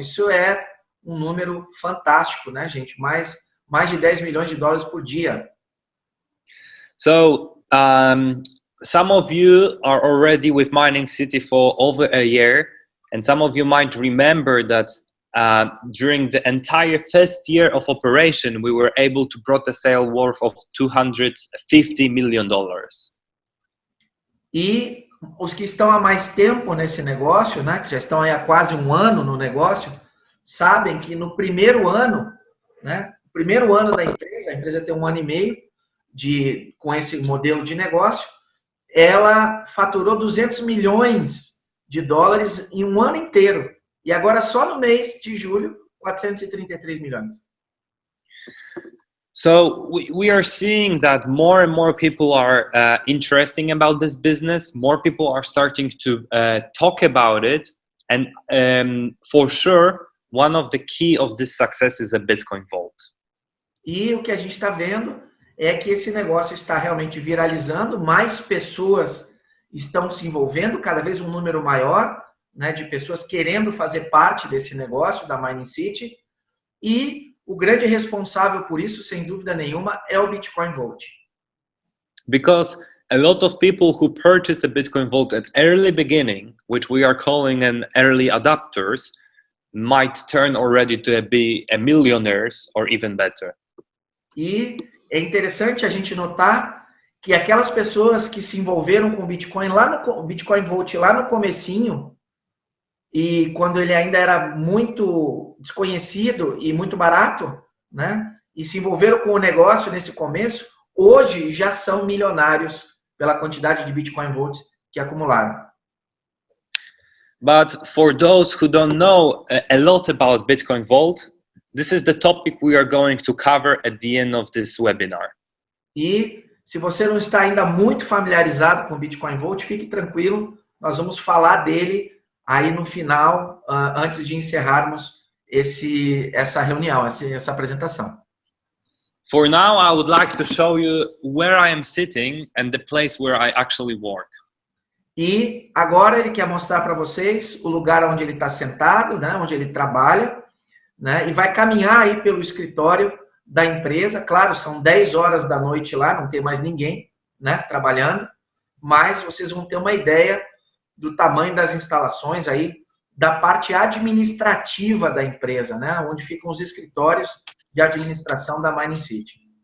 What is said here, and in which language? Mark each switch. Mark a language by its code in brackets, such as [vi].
[pt] Isso é um número fantástico, né, gente? Mais de 10 milhões de dólares por dia. [en] So, some of you are already with Mining City for over a year, and some of you might remember that during the entire first year of operation, we were able to brought a sale worth of $250 million. [pt] E os que estão há mais tempo nesse negócio, né, que já estão aí há quase 1 ano no negócio, sabem que no primeiro ano, né, primeiro ano da empresa, a empresa tem 1 ano e meio com esse modelo de negócio, ela faturou 200 milhões de dólares em 1 ano inteiro. E agora, só no mês de julho, 433 milhões. [en] So we are seeing that more and more people are interesting about this business. More people are starting to talk about it. And for sure, one of the key of this success is a Bitcoin Vault. [pt] E o que a gente está vendo é que esse negócio está realmente viralizando, mais pessoas estão se envolvendo, cada vez um número maior, né, de pessoas querendo fazer parte desse negócio da Mining City, e o grande responsável por isso, sem dúvida nenhuma, é o Bitcoin Vault. [en] Because a lot of people who purchase a Bitcoin Vault at early beginning, which we are calling an early adopters, might turn already to be a millionaires or even better. [pt] E é interessante a gente notar que aquelas pessoas que se envolveram com o Bitcoin lá no Bitcoin Vault lá no comecinho, e quando ele ainda era muito desconhecido e muito barato, né? E se envolveram com o negócio nesse começo, hoje já são milionários pela quantidade de Bitcoin Vaults que acumularam. [en] But for those who don't know a lot about Bitcoin Vault, this is the topic we are going to cover at the end of this webinar. [pt] E se você não está ainda muito familiarizado com o Bitcoin Vault, fique tranquilo, nós vamos falar dele aí no final, antes de encerrarmos essa reunião, essa apresentação. [en] For now, I would like to show you where I am sitting and the place where I actually work. [pt] E agora ele quer mostrar para vocês o lugar onde ele está sentado, né, onde ele trabalha, né, e vai caminhar aí pelo escritório da empresa. Claro, são 10 horas da noite lá, não tem mais ninguém, né, trabalhando, mas vocês vão ter uma ideia do tamanho das instalações aí, da parte administrativa da empresa, né, onde ficam os escritórios de administração da Mining City.